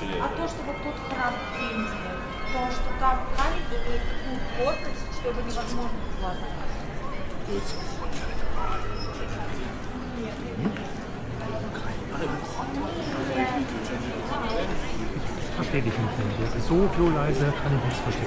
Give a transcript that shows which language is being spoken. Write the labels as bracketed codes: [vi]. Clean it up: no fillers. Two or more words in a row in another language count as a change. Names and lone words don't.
[ru] А то, что вот тут храм в Индии, то, что там камень, это такую плотность, что это невозможно без глаза. [de] Verstehe dich nicht. Das ist so leise, kann ich nichts verstehen.